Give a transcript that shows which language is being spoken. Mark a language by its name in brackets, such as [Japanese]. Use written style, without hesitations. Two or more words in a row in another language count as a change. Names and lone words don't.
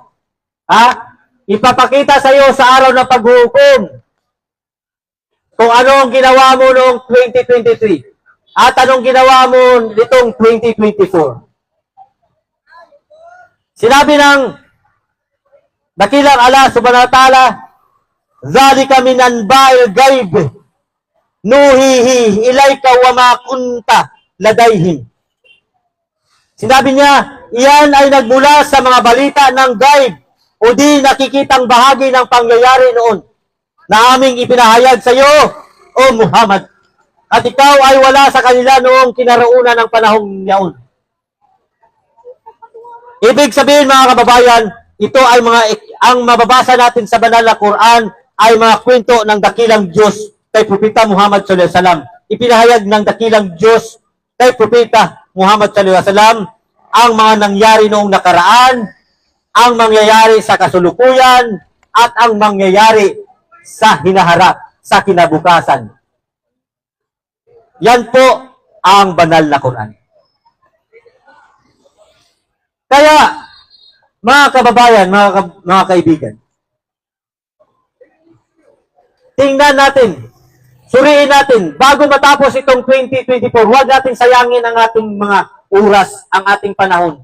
[Filipino] Ipapakita sa iyo sa araw ng paghuhukom kung ano ang ginawa mo noong 2023 at anong ginawa mo nitong 2024. Sinabi ng dakilang [Arabic] الله سبحانه وتعالى, "ذلك من أنباء الغيب نوحيه إليك وما كنت لديهم." [Filipino] Sinabi niya, iyan ay nagmula sa mga balita ng ghaib o di nakikitang bahagi ng pangyayari noon na aming ipinahayag sa iyo, O Muhammad. At ikaw ay wala sa kanila noong kinaraunan ng panahong yaon. Ibig sabihin, mga kababayan, ito ay ang mababasa natin sa banal na Quran ay mga kwento ng dakilang Diyos kay Propeta Muhammad [Arabic] صلى الله عليه وسلم. [Filipino] Ipinahayag ng dakilang Diyos kay Propeta Muhammad [Arabic] صلى الله عليه وسلم [Filipino] ang mga nangyari noong nakaraan, ang mangyayari sa kasulukuyan, at ang mangyayari sa hinaharap, sa kinabukasan. Yan po ang banal na Quran. Kaya, mga kababayan, mga kaibigan, tingnan natin, suriin natin, bago matapos itong 2024, huwag natin sayangin ang ating mga oras, ang ating panahon.